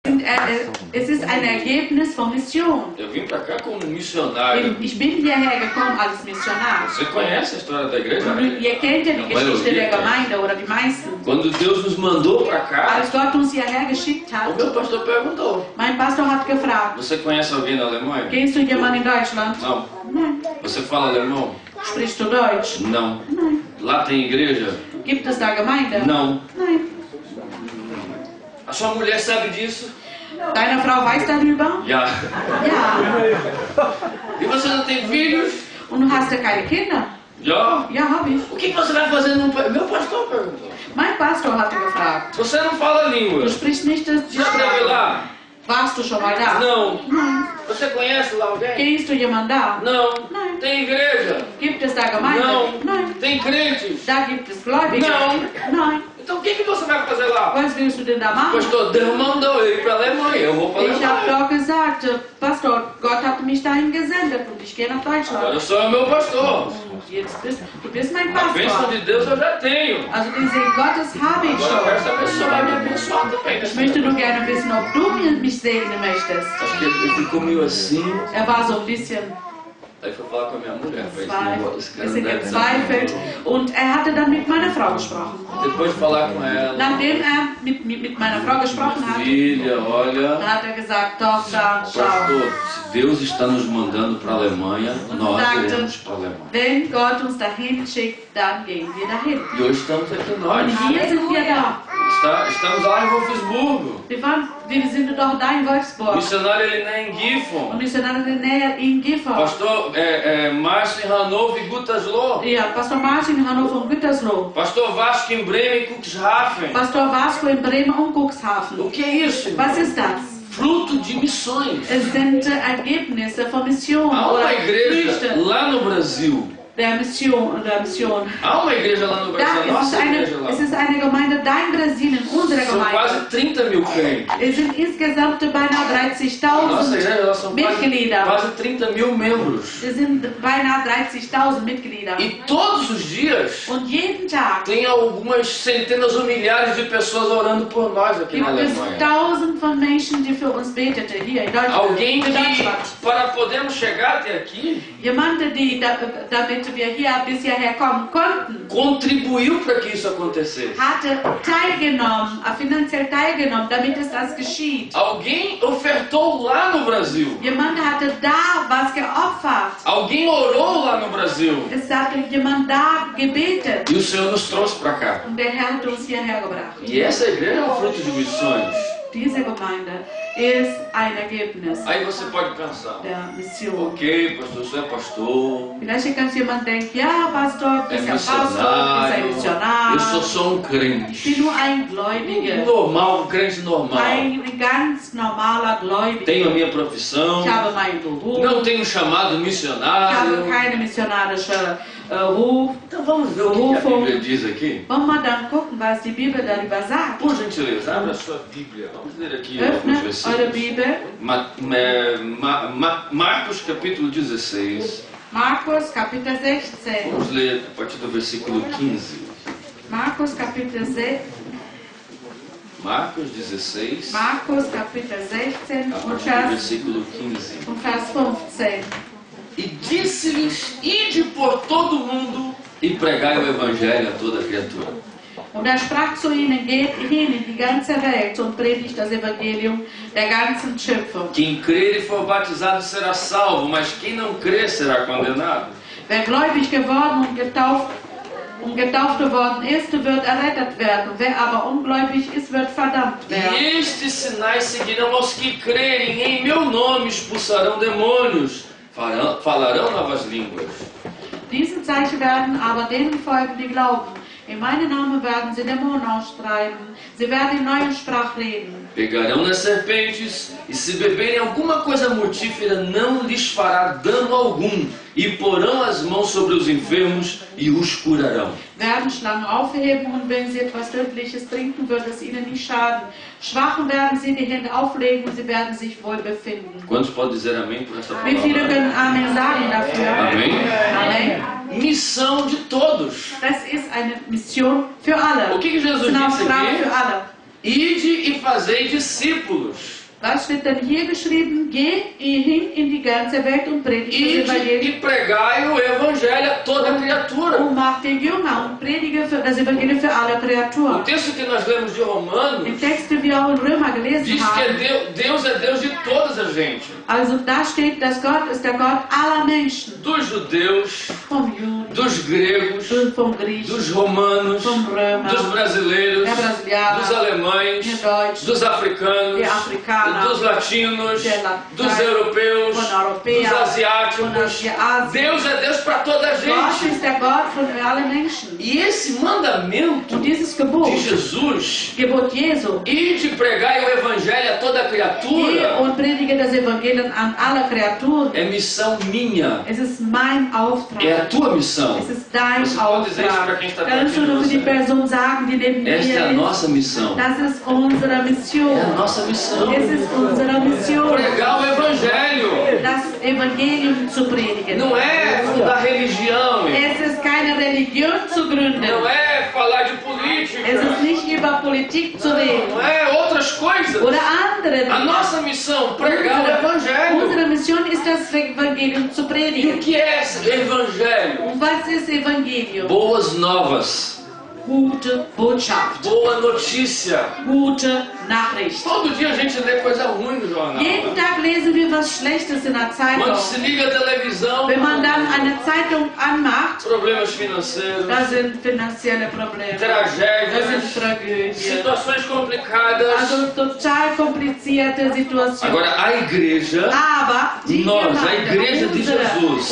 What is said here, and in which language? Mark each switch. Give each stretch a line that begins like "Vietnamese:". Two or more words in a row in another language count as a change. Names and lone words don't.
German: es ist ein Ergebnis von Mission.
Portuguese: Eu vim para cá como missionário.
German: Ich bin hierher gekommen als Missionar.
Portuguese: Você conhece a história da igreja?
German: Und ihr kennt ja die Geschichte der Gemeinde, oder die meisten.
Portuguese: Quando Deus nos mandou para cá,
German: Als Gott uns hierher geschickt
Portuguese: o
German: hat,
Portuguese: meu pastor perguntou:
German: mein Pastor hat gefragt,
Portuguese: você conhece alguém na Alemanha?
German: kennst du jemanden in Deutschland?
Portuguese: Não.
German: Nein.
Portuguese: Você fala alemão?
German: Sprichst du Deutsch?
Portuguese: Não.
German: Nein.
Portuguese: Lá tem igreja?
German: Gibt es da Gemeinde?
Portuguese: Não.
German: Nein.
Portuguese: A sua mulher sabe disso?
German: Deine Frau weiß darüber?
Portuguese: Já.
German: Ja.
Portuguese: E você não tem filhos?
German: Und du hast ja keine Kinder?
Portuguese: Já.
German: Ja, habe ich.
Portuguese: O que você vai fazer no... Meu pastor perguntou.
German: Mein Pastor hatte gefragt.
Portuguese: Você não fala a língua.
German: Du sprichst nicht das
Portuguese: Já esteve lá?
German: Warst du schon mal da?
Portuguese: Não.
German: Nein.
Portuguese: Você conhece lá alguém?
German: Kennst du jemanden da?
Portuguese: Não.
German: Nein.
Portuguese: Tem igreja?
German: Gibt es da Gemeinde?
Portuguese: Não.
German: Nein.
Portuguese: Tem crentes?
German: Da gibt es Gläubige?
Portuguese: Não.
German: Nein.
Portuguese: Então o que você vai fazer lá?
German: Was willst du denn da machen?
Portuguese: Pastor, Deus mandou eu ir para a Alemanha. Eu vou para a
German: Ich habe
Portuguese: Alemanha.
German: doch gesagt, Pastor, Gott hat mich dahin gesendet und ich gehe nach
Portuguese: Agora
German: Deutschland.
Portuguese: eu sou o meu pastor.
German: Und jetzt du bist mein
Portuguese: A bênção
German: Pastor.
Portuguese: de Deus eu já tenho.
German: Also den Segen Gottes habe ich
Portuguese: Agora eu quero
German: schon.
Portuguese: saber se você vai me abençoar também.
German: Ich möchte nur gerne wissen, ob du mich segnen möchtest.
Portuguese: Acho que ele ficou meio assim.
German: War so ein bisschen
Portuguese: Aí foi falar com a minha mulher. Esse negócio, esse cara não
German: bisschen
Portuguese: deve
German: gezweifelt und er hatte dann mit meiner Frau gesprochen.
Portuguese: Depois de falar com ela.
German: Nachdem er mit meiner Frau gesprochen hat,
Portuguese: Filha, olha.
German: hat er gesagt, Tochter, schau,
Portuguese: Pastor, se Deus está nos mandando para a Alemanha, nós iremos para a Alemanha.
German: wenn Gott uns dahin schickt, dann gehen wir dahin.
Portuguese: E hoje estamos aqui nós.
German: Und hier sind wir da.
Portuguese: Estamos lá em Wolfsburgo.
German: Wir sind doch da in
Portuguese: O
German: Wolfsburg.
Portuguese: missionário Eliné em
German: Und
Portuguese: Gifhorn.
German: Missionar Nähe in Gifhorn.
Portuguese: Pastor Márcio em Hannover e Gütersloh.
German: Ja, Pastor Martin in Hannover und Gütersloh.
Portuguese: Pastor Vasco em Bremen e Cuxhaven.
German: Pastor Vasco in Bremen und Cuxhaven.
Portuguese: O que é isso? irmão?
German: Was ist das?
Portuguese: Fruto de missões.
German: Es sind Ergebnisse von Mission
Portuguese: Há
German: oder
Portuguese: uma igreja
German: Früchte
Portuguese: lá no Brasil.
German: der Mission.
Portuguese: Há uma igreja lá no Brasil, a nossa igreja lá.
German: Es ist eine Gemeinde da in Brasilien, unsere
Portuguese: São quase
German: Gemeinde.
Portuguese: 30 mil crentes.
German: Es sind insgesamt beinahe
Portuguese: A nossa igreja
German: 30.000
Portuguese: lá são
German: Mitglieder.
Portuguese: quase 30 mil membros.
German: Es sind beinahe 30.000 Mitglieder.
Portuguese: E todos os dias
German: Und jeden Tag
Portuguese: tem algumas centenas ou milhares de pessoas orando por nós aqui na
German: gibt es
Portuguese: Alemanha.
German: Tausende von Menschen, die für uns beteten, hier in Deutschland.
Portuguese: Alguém
German: für
Portuguese: que,
German: Deutschland.
Portuguese: para podermos chegar até aqui,
German: Jemand, damit wir hier bis hierher kommen konnten,
Portuguese: contribuiu para que isso acontecesse.
German: hatte teilgenommen, finanziell teilgenommen, damit es das geschieht.
Portuguese: Alguém ofertou lá no Brasil.
German: Jemand hatte da was geopfert.
Portuguese: Alguém orou lá no Brasil.
German: Es hatte jemand da gebetet.
Portuguese: E o Senhor nos trouxe para cá.
German: Und der Herr hat uns hierher gebracht.
Portuguese: E essa igreja é um fruto de missões.
German: Diese Gemeinde ist ein Ergebnis
Portuguese: Aí você pode pensar,
German: der Mission.
Portuguese: ok, pastor, você é pastor,
German: Vielleicht kann jemand denken, ja, Pastor,
Portuguese: é
German: bist ja Pastor, bist ein
Portuguese: missionário,
German: Missionar.
Portuguese: eu só um
German: Ich
Portuguese: crente.
German: bin nur ein Gläubiger.
Portuguese: Normal, um crente normal.
German: Ein ganz normaler Gläubiger.
Portuguese: Tenho a minha profissão,
German: Ich habe meinen Beruf.
Portuguese: não tenho chamado
German: Ich habe
Portuguese: missionário.
German: keine missionarische Ruf.
Portuguese: Então vamos ver o que a Bíblia diz aqui.
German: Wollen wir dann gucken, was die Bibel darüber sagt?
Portuguese: Por gentileza, abra a sua Bíblia. Vamos ler aqui alguns
German: Öffnet eure
Portuguese: versículos.
German: Bibel.
Portuguese: Marcos capítulo 16.
German: Markus Kapitel 16.
Portuguese: Vamos ler a partir do versículo 15.
German: Markus Kapitel 6.
Portuguese: Marcos 16,
German: Markus Kapitel 16
Portuguese: a
German: und
Portuguese: partir do versículo 15.
German: Vers 15.
Portuguese: E disse-lhes, ide por todo o mundo e pregai o evangelho a toda criatura.
German: Und er sprach zu ihnen, geht hin in die ganze Welt und predigt das Evangelium der ganzen Schöpfung.
Portuguese: Quem crer e for batizado será salvo, mas quem não crer será condenado.
German: Wer gläubig geworden und getauft geworden ist, wird errettet werden. Wer aber ungläubig ist, wird verdammt werden.
Portuguese: E estes sinais seguirão aos que crerem, em meu nome expulsarão demônios, falarão novas línguas.
German: Diese Zeichen werden aber denen folgen, die glauben. In meinem Namen werden sie Dämonen austreiben. Sie werden in neuen Sprachen reden.
Portuguese: Pegarão nas serpentes, e se beberem alguma coisa mortífera, não lhes fará dano algum, e porão as mãos sobre os enfermos e os curarão.
German: Werden Schlangen aufheben und wenn sie etwas Tödliches trinken, wird es ihnen nicht schaden. Schwachen werden sie die Hände auflegen und sie werden sich wohl befinden.
Portuguese: Quantos podem dizer amém por essa
German: Wie viele
Portuguese: palavra?
German: können Amen sagen dafür?
Portuguese: Amém.
German: Amen.
Portuguese: Missão de todos.
German: Das ist eine Mission für alle.
Portuguese: O que Jesus
German: Das ist ein
Portuguese: disse
German: Auftrag
Portuguese: aqui?
German: für alle.
Portuguese: Ide e fazei discípulos.
German: Was steht dann hier geschrieben? Geht hin in die ganze Welt und predigt das
Portuguese: E
German: Evangelium.
Portuguese: pregai o evangelho a toda criatura.
German: Und macht den Jünger und predige das Evangelium für alle
Portuguese: O
German: Kreaturen.
Portuguese: texto que nós lemos de
German: Im
Portuguese: Romanos
German: Text, den wir auch in Römer gelesen
Portuguese: diz que
German: haben,
Portuguese: Deus é Deus de todas as gente.
German: also da steht, dass Gott ist der Gott aller Menschen.
Portuguese: Dos judeus,
German: Vom Juden,
Portuguese: dos gregos,
German: vom Griechen,
Portuguese: dos romanos,
German: vom Römer,
Portuguese: dos brasileiros,
German: der Brasilianer,
Portuguese: dos alemães,
German: der Deutschen,
Portuguese: dos africanos,
German: der Afrikaner,
Portuguese: dos latinos,
German: der Latein,
Portuguese: dos europeus,
German: von Europäern,
Portuguese: dos asiáticos.
German: von Asien.
Portuguese: Deus é Deus para toda a
German: Gott
Portuguese: gente.
German: ist der Gott von allen Menschen.
Portuguese: E esse mandamento
German: Und dieses Gebot,
Portuguese: de Jesus,
German: Gebot Jesu,
Portuguese: ide pregai o evangelho a toda
German: geh
Portuguese: criatura,
German: und predige das Evangelium an alle Kreaturen.
Portuguese: é missão minha,
German: Es ist mein Auftrag.
Portuguese: é a tua missão.
German: Es ist dein
Portuguese: Você pode dizer isso para quem está
German: Auftrag. Kannst du
Portuguese: perto de
German: nur für die
Portuguese: você.
German: Person sagen, die neben
Portuguese: Esta é a
German: dir
Portuguese: nossa
German: ist?
Portuguese: missão.
German: Das ist unsere
Portuguese: É a
German: Mission.
Portuguese: nossa missão.
German: Es ist unsere Mission,
Portuguese: Pregar o evangelho.
German: das Evangelium zu predigen.
Portuguese: Não é fundar religião.
German: Es ist keine Religion zu gründen.
Portuguese: Não é falar de política.
German: Es ist nicht über Politik zu reden
Portuguese: Não é outras coisas.
German: oder andere
Portuguese: A
German: Dinge.
Portuguese: nossa missão, pregar o evangelho.
German: Unsere Mission ist das Evangelium zu
Portuguese: E o
German: predigen.
Portuguese: que é esse evangelho?
German: Und was ist Evangelium?
Portuguese: Boas novas.
German: Gute Botschaft,
Portuguese: Boa notícia.
German: gute Nachricht.
Portuguese: Todo dia a gente lê coisa ruim no jornal.
German: Jeden Tag lesen wir was Schlechtes in der Zeitung.
Portuguese: Quando se liga a televisão,
German: Wenn man dann eine Zeitung anmacht,
Portuguese: problemas financeiros,
German: da sind finanzielle Probleme, da
Portuguese: tragédias,
German: sind Tragödien,
Portuguese: situações complicadas.
German: also total komplizierte Situationen.
Portuguese: Agora, a igreja,
German: Aber die
Portuguese: nós, a igreja de
German: unsere,
Portuguese: Jesus,